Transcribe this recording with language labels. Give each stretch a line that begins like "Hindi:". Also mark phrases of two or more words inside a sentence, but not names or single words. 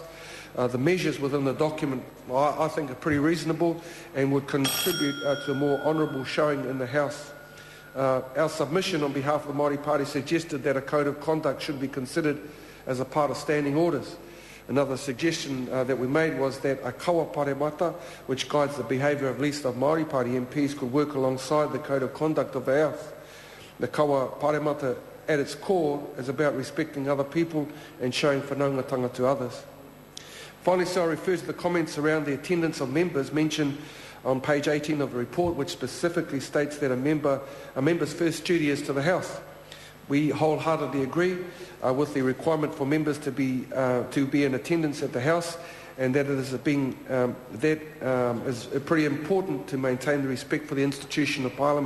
English: The measures within the document, I think, are pretty reasonable and would contribute to a more honourable showing in the House. Our submission on behalf of the Māori Party suggested that a code of conduct should be considered as a part of standing orders. Another suggestion that we made was that a
Māori: kawa paremata,
English: which guides the behaviour of at least of Māori Party MPs, could work alongside the code of conduct of the House. The
Māori: kawa paremata
English: at its core is about respecting other people and showing whanaungatanga to others. Finally, so I refer to the comments around the attendance of members mentioned on page 18 of the report, which specifically states that a member's first duty is to the House. We wholeheartedly agree with the requirement for members to be in attendance at the House, and that it is is pretty important to maintain the respect for the institution of Parliament.